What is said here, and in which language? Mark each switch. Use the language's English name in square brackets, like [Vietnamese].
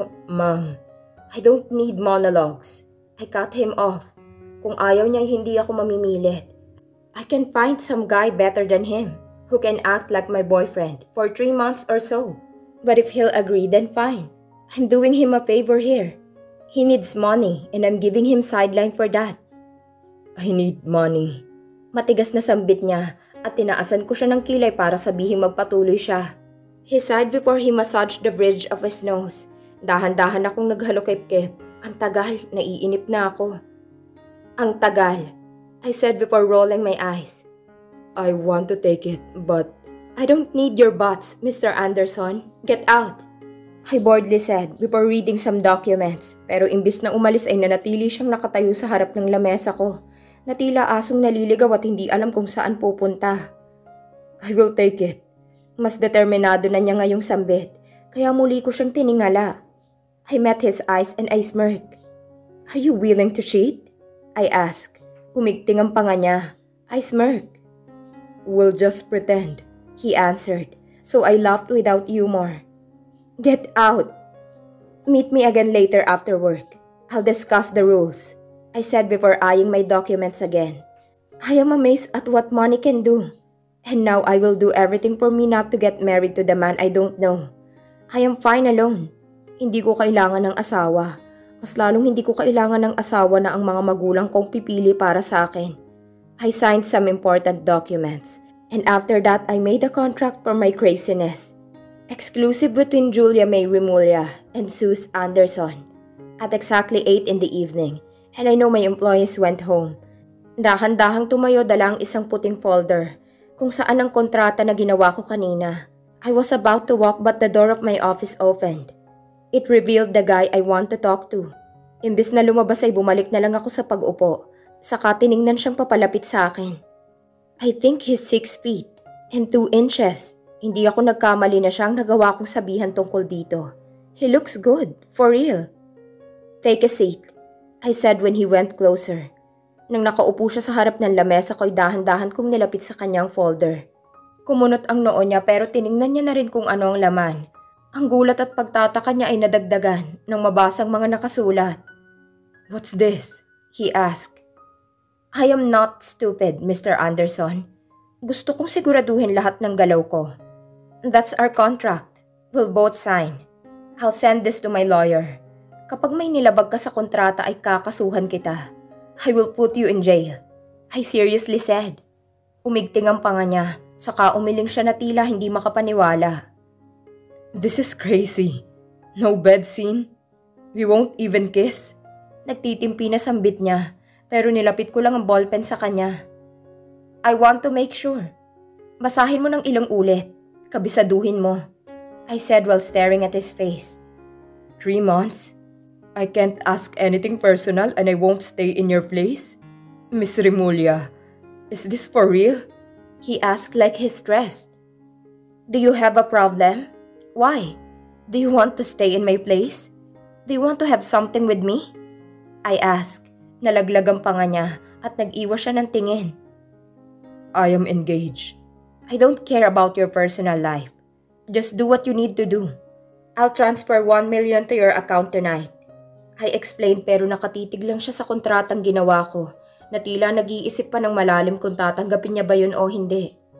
[English] Ma'am, I don't need monologues. I cut him off. [Filipino] Kung ayaw niya hindi ako mamimilit. [English] I can find some guy better than him, who can act like my boyfriend for 3 months or so. But if he'll agree, then fine. I'm doing him a favor here. He needs money and I'm giving him sideline for that. I need money. [Filipino] Matigas na sambit niya at tinaasan ko siya ng kilay para sabihing magpatuloy siya. [English] He sighed before he massaged the bridge of his nose. [Filipino] Dahan-dahan akong naghalokip-kip. Ang tagal, naiinip na ako. Ang tagal, [English] I said before rolling my eyes. I want to take it, but... I don't need your buts, Mr. Anderson. Get out. I boredly said before reading some documents. [Filipino] Pero imbis na umalis ay nanatili siyang nakatayo sa harap ng lamesa ko. Na tila asong naliligaw at hindi alam kung saan pupunta. [English] I will take it. [Filipino] Mas determinado na niya ngayong sambit, kaya muli ko siyang tiningala. [English] I met his eyes and I smirked. Are you willing to cheat? I asked. [Filipino] Humigting ang panga niya. [English] I smirked. We'll just pretend, he answered, so I laughed without humor. Get out. Meet me again later after work. I'll discuss the rules, I said before eyeing my documents again. I am amazed at what money can do. And now I will do everything for me not to get married to the man I don't know. I am fine alone. [Filipino] Hindi ko kailangan ng asawa. Mas lalong hindi ko kailangan ng asawa na ang mga magulang kong pipili para sa akin. [English] I signed some important documents. And after that, I made a contract for my craziness. Exclusive between Julia May Remulla and Sus Anderson. At exactly 8 in the evening. And I know my employees went home. [Filipino] Dahan-dahang tumayo dala ang isang puting folder kung saan ang kontrata na ginawa ko kanina. [English] I was about to walk but the door of my office opened. It revealed the guy I want to talk to. [Filipino] Imbis na lumabas ay bumalik na lang ako sa pag-upo. Saka tiningnan siyang papalapit sa akin. [English] I think he's 6 feet and 2 inches. [Filipino] Hindi ako nagkamali na siyang nagawa kong sabihan tungkol dito. [English] He looks good, for real. Take a seat, I said when he went closer. [Filipino] Nang nakaupo siya sa harap ng lamesa ko'y dahan-dahan kong nilapit sa kanyang folder. Kumunot ang noo niya pero tiningnan niya na rin kung ano ang laman. Ang gulat at pagtataka niya ay nadagdagan nang mabasang mga nakasulat. [English] What's this? He asked. I am not stupid, Mr. Anderson. [Filipino] Gusto kong siguraduhin lahat ng galaw ko. [English] That's our contract. We'll both sign. I'll send this to my lawyer. [Filipino] Kapag may nilabag ka sa kontrata ay kakasuhan kita. [English] I will put you in jail. I seriously said. [Filipino] Umigting ang panga niya, saka umiling siya na tila hindi makapaniwala. [English] This is crazy, No bed scene? We won't even kiss? [Filipino] Nagtitimpi na sambit niya, pero nilapit ko lang ang ballpen sa kanya. [English] I want to make sure. [Filipino] Basahin mo ng ilang ulit. Kabisaduhin mo. [English] I said while staring at his face. 3 months? I can't ask anything personal and I won't stay in your place? Miss Remulla, is this for real? He asked like he's stressed. Do you have a problem? Why? Do you want to stay in my place? Do you want to have something with me? I asked. [Filipino] Nalaglag ang panga niya at nag-iwas siya ng tingin. [English] I am engaged. I don't care about your personal life. Just do what you need to do. I'll transfer 1 million to your account tonight. I explained [Filipino] pero nakatitig lang siya sa kontratang ginawa ko na tila nag-iisip pa ng malalim kung tatanggapin niya ba yun o hindi.